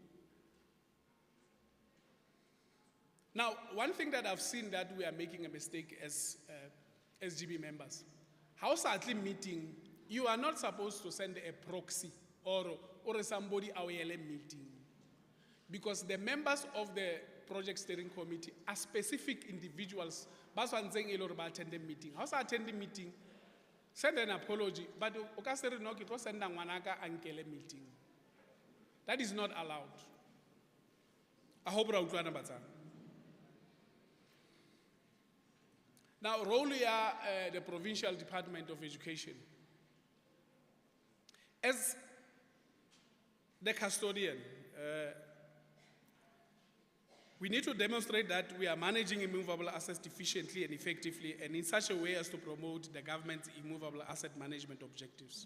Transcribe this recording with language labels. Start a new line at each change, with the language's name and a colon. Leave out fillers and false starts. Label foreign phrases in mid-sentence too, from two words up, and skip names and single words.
English: Now, one thing that I've seen that we are making a mistake as SGB members, House Atli meeting, you are not supposed to send a proxy or somebody our meeting, because the members of the project steering committee are specific individuals.
Southern Sotho: Ba tshwantseng e le hore ba
English: attend the meeting. House attend the meeting, send an apology, but
Southern Sotho: o ka se re no ke tlo senda ngwanaka a nkele meeting.
English: That is not allowed. I hope
Southern Sotho: ra utlwana batsana.
English: Now, role ya the Provincial Department of Education. As the custodian, we need to demonstrate that we are managing immovable assets efficiently and effectively and in such a way as to promote the government's immovable asset management objectives.